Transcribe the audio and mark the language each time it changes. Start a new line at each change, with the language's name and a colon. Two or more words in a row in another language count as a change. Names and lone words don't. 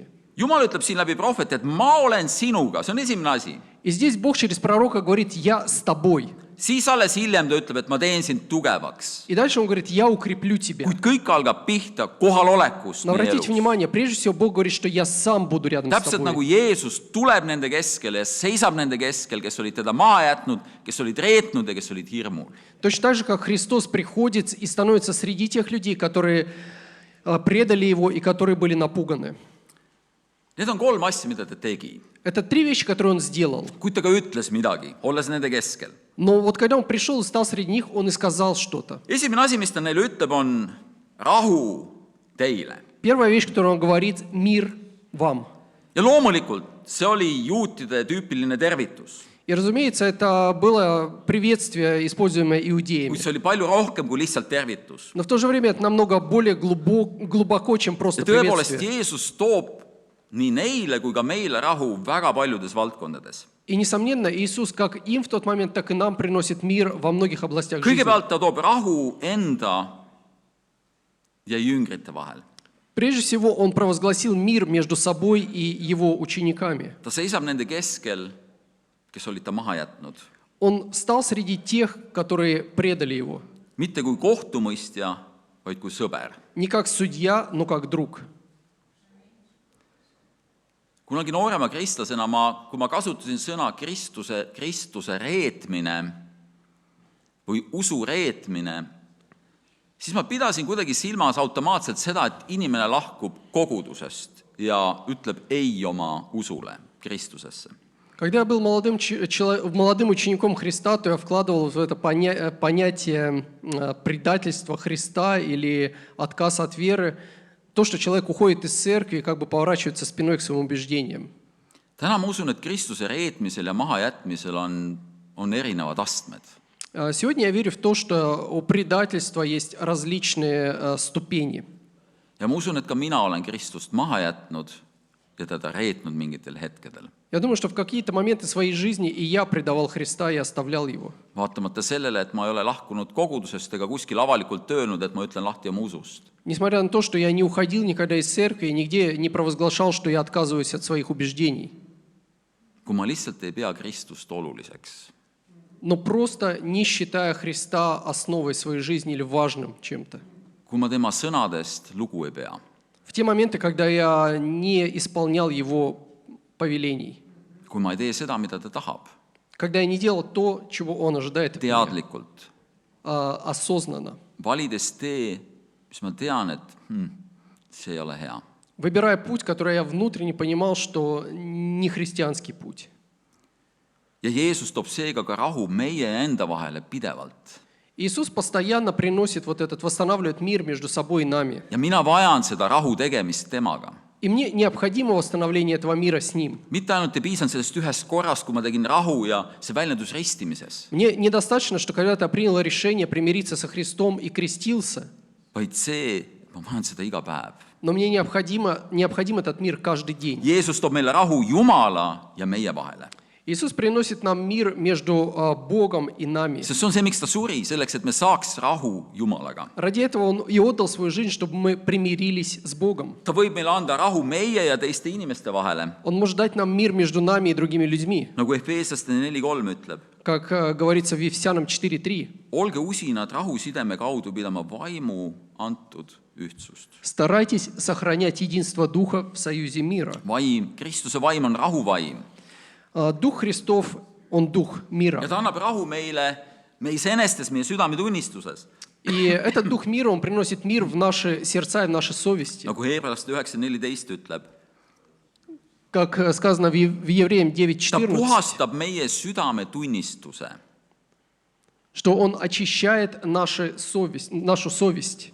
Estonian: Jumal ütleb siin läbi prohveti, et ma olen sinuga, see on esimene asi.
Russian: И здесь Бог через пророка говорит, я с тобой.
Estonian: Siis alles hiljem ta ütleb, et ma teen sind tugevaks.
Russian: И дальше он говорит, я укреплю тебя.
Estonian: Kuid kõik algab pihta kohalolekust
Russian: Но
Estonian: meie
Russian: обратите
Estonian: elus.
Russian: внимание, прежде всего Бог говорит, что я сам буду рядом с
Estonian: Täpselt nagu
Russian: тобой.
Estonian: Jeesus tuleb nende keskele ja seisab nende keskel, kes olid teda maha jätnud, kes olid reetnud ja kes olid hirmul.
Russian: Точно так же, как Христос приходит и становится среди тех людей, которые предали Его и которые были напуганы.
Estonian: Need on 3 asja, mida ta tegi.
Russian: Это 3 вещи, которые Он сделал.
Estonian: Kuid ta ka ütles midagi, olles nende keskel.
Russian: Но вот когда Он пришел и стал среди них, Он и сказал что-то.
Estonian: Esimene asi, mis ta neile ütleb, on rahu teile.
Russian: Первая вещь, которую Он говорит, мир вам.
Estonian: Ja loomulikult see oli juutide tüüpiline tervitus.
Russian: И, разумеется, это было приветствие, используемое иудеями.
Estonian: Kuid see oli palju rohkem kui lihtsalt tervitus.
Russian: Но в то же время это намного более глубоко, чем просто
Estonian: Ja tõepoolest,
Russian: приветствие.
Estonian: Jeesus toob nii neile kui ka meile rahu väga paljudes valdkondades.
Russian: И, несомненно, Иисус как им в тот момент, так и нам приносит мир во многих областях жизни.
Estonian: Kõigepealt ta toob rahu enda ja jüngrite vahel.
Russian: Прежде всего, Он провозгласил мир между собой и Его учениками.
Estonian: Ta seisab nende keskel, kes olid ta maha jätnud.
Russian: Он стал среди тех, которые предали Его.
Estonian: Mitte kui kohtumõistja, vaid kui sõber.
Russian: Не как судья, но как друг.
Estonian: Kunagi noorema kristlasena kui ma kasutasin sõna Kristuse reetmine või usu reetmine, siis ma pidasin kuidagi silmas automaatselt seda, et inimene lahkub kogudusest ja ütleb ei oma usule, Kristusesse.
Russian: Когда я был молодым учеником Христа, то я вкладывал в это понятие предательства Христа или отказ от веры, то, что человек уходит из церкви и как бы поворачивается спиной к своим убеждениям.
Estonian: Täna ma usun, et Kristuse reetmisel ja mahajätmisel on erinevad astmed.
Russian: Сегодня я верю в то, что у предательства есть различные ступени.
Estonian: Ja ma usun, et ka mina olen Kristust maha jätnud ja teda reetnud mingitel hetkedel.
Russian: Я думаю, что в какие-то моменты своей жизни и я предавал Христа и оставлял Его.
Estonian: Vaatamata sellele, et ma ei ole lahkunud kogudusest ega kuskil avalikult öelnud, et ma ütlen lahti oma usust.
Russian: Несмотря на то, что я не уходил никогда из церкви и нигде не провозглашал, что я отказываюсь от своих убеждений.
Estonian: Kui ma lihtsalt ei pea Kristust oluliseks.
Russian: Но просто не считая Христа основой своей жизни или важным чем-то.
Estonian: Kui ma tema sõnadest lugu ei pea.
Russian: В те моменты, когда я не исполнял Его повелений.
Estonian: Kui ma ei tee seda, mida ta tahab.
Russian: Когда я не делал то, чего Он ожидает от меня.
Estonian: Teadlikult.
Russian: Осознанно.
Estonian: Valides tee, mis ma tean, et see ei ole hea.
Russian: Выбирая путь, который я внутренне понимал, что не христианский путь.
Estonian: Ja Jeesus toob seega ka rahu meie ja enda vahele pidevalt.
Russian: Иисус постоянно приносит восстанавливает мир между собой и нами.
Estonian: Ja mina vajan seda rahu tegemist temaga.
Russian: И мне необходимо восстановление этого мира с Ним.
Estonian: mitte ainult ei piisanud sellest ühest korrast, kui ma tegin rahu ja see väljendus ristimises,
Russian: Мне недостаточно, что когда-то я принял решение примириться со Христом и крестился,
Estonian: vaid see, et ma vajan seda iga päev.
Russian: но мне необходим этот мир каждый день.
Estonian: Jeesus toob meile rahu Jumala ja meie vahele.
Russian: Иисус приносит нам мир между Богом и нами.
Estonian: Sest see on see, miks ta suri, selleks, et me saaks rahu Jumalaga.
Russian: Ради этого Он и отдал свою жизнь, чтобы мы примирились с Богом.
Estonian: Ta võib meile anda rahu meie ja teiste inimeste vahele,
Russian: Он может дать нам мир между нами и другими людьми.
Estonian: nagu Efeeslaste 4.3 ütleb.
Russian: Как говорится в Ефесянам 4.3.
Estonian: Olge usinad rahusideme kaudu pidama vaimu antud ühtsust.
Russian: Старайтесь сохранять единство Духа в союзе мира.
Estonian: Vaim, Kristuse vaim on rahuvaim
Russian: Дух Христов, Он Дух мира.
Estonian: ja ta annab rahu meile meie iseenestes, meie südametunnistuses.
Russian: И этот Дух мира, Он приносит мир в наши сердца и в наши совести.
Estonian: Nagu Heebrealaste 9.14 ütleb,
Russian: Как сказано в Евреям
Estonian: ta
Russian: 9.14,
Estonian: puhastab meie südametunnistuse.
Russian: что Он очищает нашу совесть.